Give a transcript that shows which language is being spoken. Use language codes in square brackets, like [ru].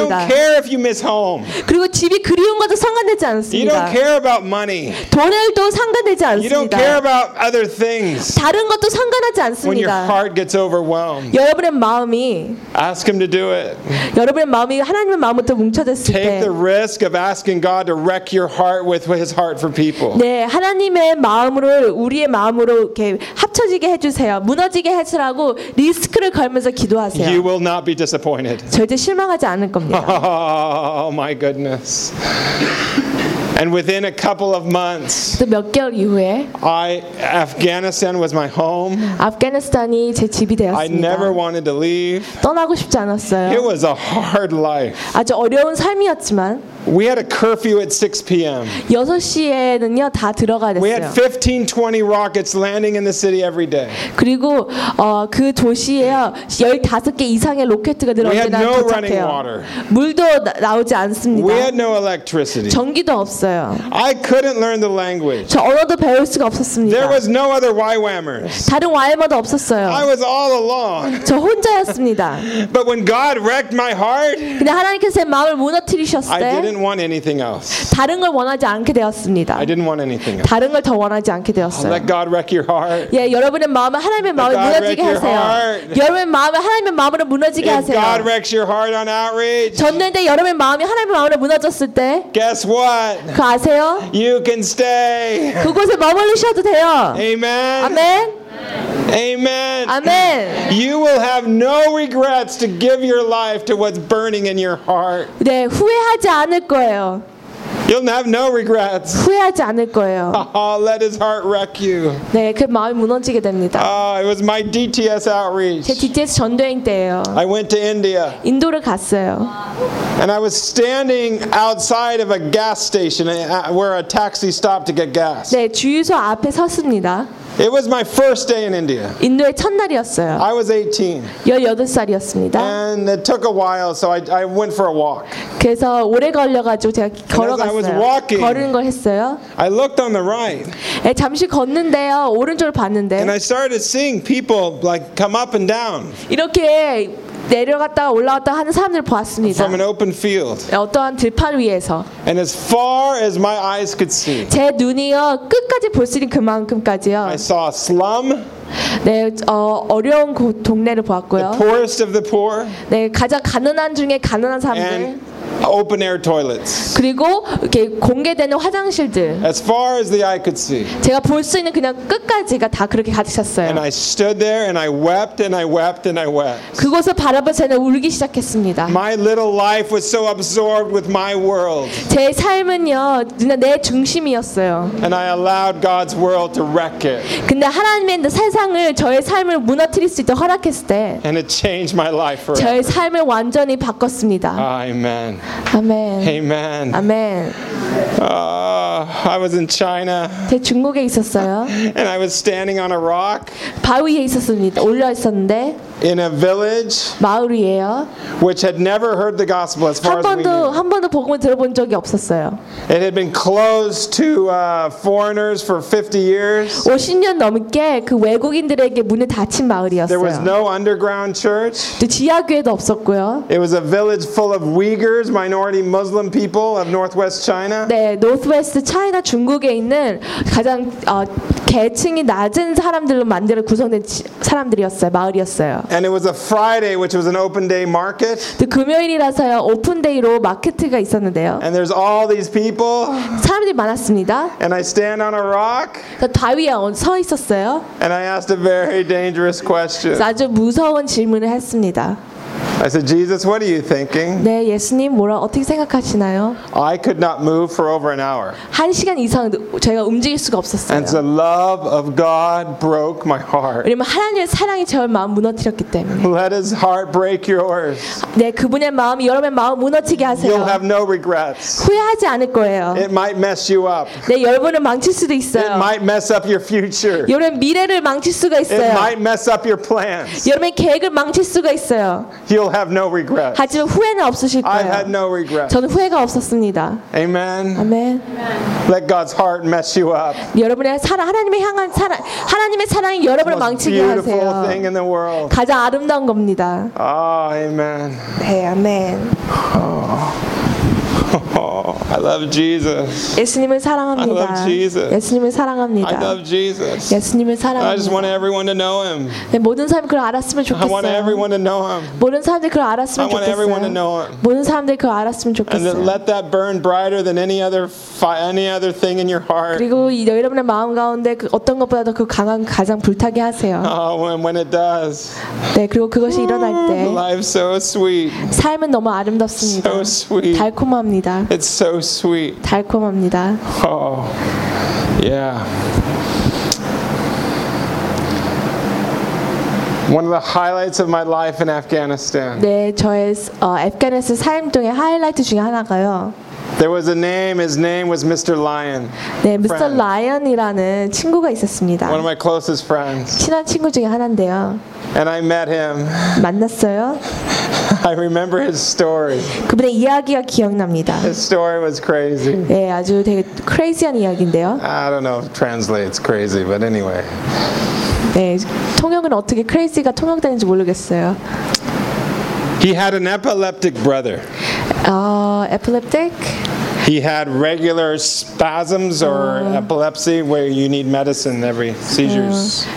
[en] You don't care if you miss home. [ko] 그리고 집이 그리운 것도 상관되지 않습니다. [en] You don't care about money. [ko] 돈을도 상관되지 않습니다. [en] You don't care about other things. [ko] 다른 것도 상관하지 않습니다. [en] When your heart gets overwhelmed. [ko] 여러분의 마음이 [en] Ask him to do it. [ko] 여러분의 마음이 하나님의 마음부터 뭉쳐졌을 때 [en] Take the risk of asking God to wreck your heart with his heart for people. [ko] 네, 하나님의 마음으로 우리의 마음으로 이렇게 합쳐지게 해 주세요. 무너지게 해 주라고 리스크를 걸면서 기도하세요. [en] You will not be disappointed. [ko] 절대 실망하지 않을 겁니다. [en] Oh my goodness. And within a couple of months, [ko] 또 몇 개월 이후에, [en] Afghanistan was my home. [ko] 아프가니스탄이 제 집이 되었습니다. [en] I never wanted to leave. [ko] 떠나고 싶지 않았어요. [en] It was a hard life. [ko] 아주 어려운 삶이었지만. [en] We had a curfew at 6 p.m. [ko] 6시에는요 다 들어가야 됐어요. [en] We had 15-20 rockets landing in the city every day. [ko] 그리고 그 도시에요 15개 이상의 로켓트가 늘어나 도착해요. [en] We had no running water. [ko] 물도 나오지 않습니다. [en] We had no electricity. [ko] 전기도 없어요. [en] I couldn't learn the language. [ko] 저 언어도 배울 수가 없었습니다. [en] There was no other YWAMers. [ko] 다른 YWAMers도 없었어요. [en] I was all alone. [ko] 저 혼자였습니다. [en] But when God wrecked my heart, [ko] 근데 하나님께서 제 마음을 무너뜨리셨을 때 [en] I didn't want anything else. [ko] 다른 걸 원하지 않게 되었습니다. [en] I didn't want anything else. [ko] 다른 걸 더 원하지 않게 되었어요. [en] Let God wreck your heart. [ko] 예, 여러분의 마음을 하나님의 마음으로 무너지게 하세요. 여러분의 마음을 하나님의 마음으로 무너지게 하세요. [en] God wrecks your heart on outreach. [ko] 전도인데 여러분의 마음이 하나님의 마음으로 무너졌을 때 [en] Guess what? [ko] 그 아세요? [en] You can stay. [ko] 그곳에 머물러셔도 돼요. [en] Amen. [ko] 아멘. [en] Amen. Amen. You will have no regrets to give your life to what's burning in your heart. [ko] 네, 후회하지 않을 거예요. [en] You'll have no regrets. [ko] 후회하지 않을 거예요. [en] Oh, let his heart wreck you. [ko] 네, 그 마음이 무너지게 됩니다. [en] Oh, it was my DTS outreach. [ko] 제 DTS 전도행 때예요. [en] I went to India. [ko] 인도를 갔어요. [en] And I was standing outside of a gas station where a taxi stopped to get gas. [ko] 네, 주유소 앞에 섰습니다. [en] It was my first day in India. [ko] 인도의 첫날이었어요. [en] I was 18. [ko] 18살이었습니다. [en] And it took a while, so I went for a walk. [ko] 그래서 오래 걸려가지고 제가 걸어갔어요. [en] And as I was walking, [ko] 걸은 걸 했어요. [en] I looked on the right. [ko] 네, 잠시 걷는데요. 오른쪽을 봤는데. [en] And I started seeing people like come up and down. [ko] 이렇게 내려갔다가 올라왔다가 하는 사람들을 보았습니다. [en] From an open field. [ko] 어떠한 들판 위에서. [en] And as far as my eyes could see. [ko] 제 눈이요 끝까지 볼 수 있는 그만큼까지요. [en] I saw a slum. [ko] 네, 어려운 동네를 보았고요. [en] The poorest of the poor. [ko] 네, 가장 가난한 중에 가난한 사람들. [en] And open air toilets. [ko] 그리고 이렇게 공개되는 화장실들. [en] As far as the eye could see. [ko] 제가 볼 수 있는 그냥 끝까지가 다 그렇게 가득했어요. [en] And I stood there and I wept and I wept and I wept. [ko] 그곳을 바라보자니 울기 시작했습니다. [en] My little life was so absorbed with my world. [ko] 제 삶은요, 내 중심이었어요. [en] And I allowed God's world to wreck it. [ko] 근데 하나님의 세상을 저의 삶을 무너뜨릴 수 있도록 허락했을 때 [en] And it changed my life forever. [ko] 저의 삶을 완전히 바꿨습니다. [en] Amen. Amen. Amen. Amen. I was in China. [ko] 제 중국에 있었어요. [en] And I was standing on a rock. [ko] 바위에 있었습니다. 올라 있었는데 [en] In a village [ko] 마을이에요. [en] Which had never heard the gospel as far as we knew. [ko] 한 번도 복음을 들어본 적이 없었어요. [en] It had been closed to foreigners for 50 years. [ko] 50년 넘게 그 외국인들에게 문을 닫힌 마을이었어요. [en] There was no underground church. [ko] 지하교회도 없었고요. [en] It was a village full of Uyghurs, minority Muslim people of northwest China. [ko] 네, [en] northwest China [ko] 중국에 있는 가장 계층이 낮은 사람들로 만들어 구성된 사람들이었어요. 마을이었어요. [en] And it was a Friday, which was an open day market. [ko] 금요일이라서요. 오픈 데이로 마켓트가 있었는데요. [en] And there's all these people. [ko] 사람들이 많았습니다. [en] And I stand on a rock. [ko] 바위에 서 있었어요. [en] And I asked a very dangerous question. [ko] 아주 무서운 질문을 했습니다. [en] I said, Jesus, what are you thinking? [ko] 네, 예수님, 뭐라 어떻게 생각하시나요? [en] I could not move for over an hour. [ko] 한 시간 이상 제가 움직일 수가 없었어요. [en] And the love of God broke my heart. [ko] 왜냐면 하나님의 사랑이 저의 마음 무너뜨렸기 때문에. [en] Let His heart break yours. [ko] 네, 그분의 마음이 여러분의 마음 무너지게 하세요. [en] You'll have no regrets. [ko] 후회하지 않을 거예요. [en] It might mess you up. [ko] 네, 여러분을 망칠 수도 있어요. [en] It might mess up your future. [ko] 여러분 미래를 망칠 수가 있어요. [en] It might mess up your plans. [ko] 여러분의 계획을 망칠 수가 있어요. [en] You'll will have no regret. [ko] 하지만 후회는 없으실 거예요. [en] I had no regret. [ko] 저는 후회가 없었습니다. [en] Amen. Amen. Let God's heart mess you up. [ko] 여러분의 사랑, 하나님의 향한 사랑, 하나님의 사랑이 여러분을 망치게 하세요. [en] The most beautiful thing in the world. [ko] 가장 아름다운 겁니다. [en] Oh, amen. [ko] 네, 아멘. [en] Oh, I love Jesus. [ko] 예수님을 사랑합니다. [en] I love Jesus. [ko] 예수님을 사랑합니다. [en] I love Jesus. [ko] 예수님을 사랑합니다. [en] I just want everyone to know him. [ko] 네, 모든 사람들이 그를 알았으면 좋겠어요. [en] I want everyone to know him. [ko] 모든 사람들이 그를 알았으면 [en] I want [ko] 좋겠어요. [en] Everyone to know him. [ko] 모든 사람들이 그를 알았으면 좋겠어요. [en] And let that burn brighter than any other thing in your heart. [ko] 그리고 여러분의 마음 가운데 그 어떤 것보다도 그 강한 가장 불타게 하세요. [en] Oh, when it does. [ko] 네, 그리고 그것이 일어날 때. [en] Life's so sweet. [ko] 삶은 너무 아름답습니다. [en] So sweet. [ko] 달콤합니다. [en] It's so sweet. [ko] 달콤합니다. [en] Oh, yeah. One of the highlights of my life in Afghanistan. [ko] 네, 저의 애프가니스탄 삶 중에 하이라이트 중에 하나가요. [en] There was a name. His name was Mr. Lion. [ko] 네, Mr. Lion이라는 친구가 있었습니다. [en] One of my closest friends. [ko] 친한 친구 중에 하나인데요. [en] And I met him. [ko] 만났어요. [en] I remember his story. [ko] 그분의 이야기가 기억납니다. [en] His story was crazy. [ko] 네, 아주 되게 crazy한 이야기인데요. [en] I don't know if it translates crazy, but anyway. [ko] 네, 통역은 어떻게 crazy가 통역되는지 모르겠어요. [en] He had an epileptic brother. Epileptic? He had regular spasms or epilepsy where you need medicine every seizures.